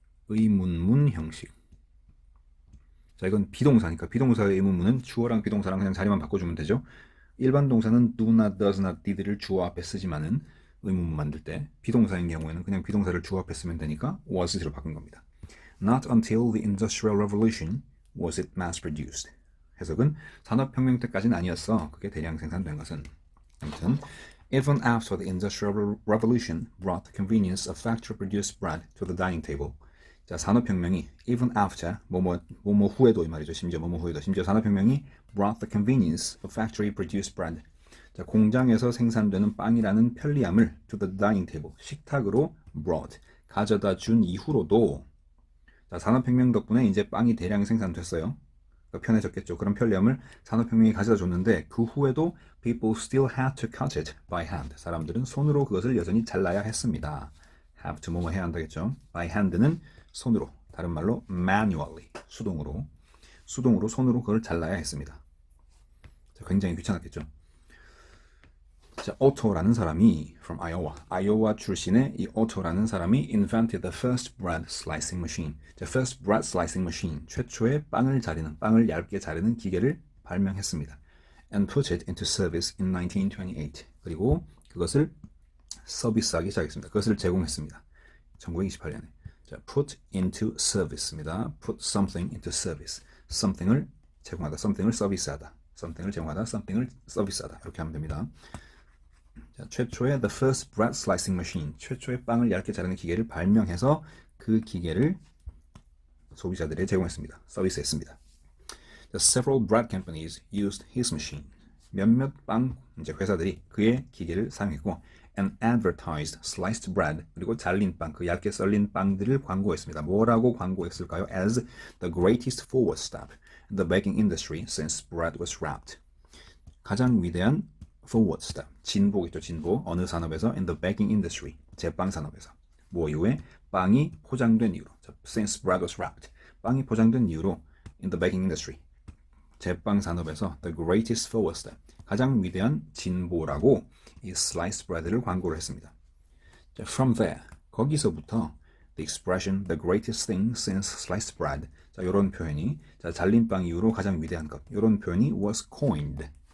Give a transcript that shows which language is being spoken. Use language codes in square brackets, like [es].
[ko] 의문문 형식. 자, 이건 비동사니까 비동사의 의문문은 주어랑 비동사랑 그냥 자리만 바꿔주면 되죠. 일반 동사는 do not, does not, did를 주어 앞에 쓰지만은 의문문 만들 때 비동사인 경우에는 그냥 비동사를 주어 앞에 쓰면 되니까 was로 바꾼 겁니다. [en] Not until the Industrial Revolution was it mass produced. [ko] 해석은 산업혁명 때까지는 아니었어. 그게 대량 생산된 것은. [en] 아무튼 even after the Industrial Revolution brought the convenience of factory-produced bread to the dining table. [ko] 자, 산업혁명이 even after 뭐뭐 후에도 이 말이죠. 심지어 뭐뭐 후에도 심지어 산업혁명이 [en] brought the convenience of factory-produced bread. [ko] 자, 공장에서 생산되는 빵이라는 편리함을 [en] to the dining table [ko] 식탁으로 brought 가져다 준 이후로도 자, 산업혁명 덕분에 이제 빵이 대량 생산됐어요. 그러니까 편해졌겠죠. 그런 편리함을 산업혁명이 가져다 줬는데 그 후에도 [en] people still had to cut it by hand. [ko] 사람들은 손으로 그것을 여전히 잘라야 했습니다. have to 뭐뭐 해야 한다겠죠. by hand는 손으로, 다른 말로 manually, 수동으로 손으로 그걸 잘라야 했습니다. 자, 굉장히 귀찮았겠죠. 자, 오토라는 사람이 from 아이오와 출신의 이 오토라는 사람이 [en] invented the first bread slicing machine. [ko] 자, first bread slicing machine, 최초의 빵을 자르는, 빵을 얇게 자르는 기계를 발명했습니다. [en] and put it into service in 1928. [ko] 그리고 그것을 서비스하기 시작했습니다. 그것을 제공했습니다. 1928년에. 자, put into service입니다. put something into service. something을 제공하다, something을 서비스하다. something을 제공하다, something을 서비스하다. 이렇게 하면 됩니다. 자, 최초의 the first bread slicing machine, 최초의 빵을 얇게 자르는 기계를 발명해서 그 기계를 소비자들에게 제공했습니다. 서비스했습니다. [en] The several bread companies used his machine. [ko] 몇몇 빵 이제 회사들이 그의 기계를 사용했고 [en] and advertised sliced bread, [ko] 그리고 잘린 빵, 그 얇게 썰린 빵들을 광고했습니다. 뭐라고 광고했을까요? [en] As the greatest forward step in the baking industry since bread was wrapped. [ko] 가장 위대한 forward step, 진보겠죠. 진보. 어느 산업에서? in the baking industry, 제빵 산업에서. 뭐 이후에? 빵이 포장된 이후로. [en] since bread was wrapped. [ko] 빵이 포장된 이후로 in the baking industry, 제빵 산업에서 [en] the greatest forward step, [ko] 가장 위대한 진보라고 이 sliced bread를 광고를 했습니다. 자, from there, 거기서부터 [en] the expression the greatest thing since sliced bread, [ko] 자, 이런 표현이, 자, 잘린 빵 이후로 가장 위대한 것, 이런 표현이 was coined.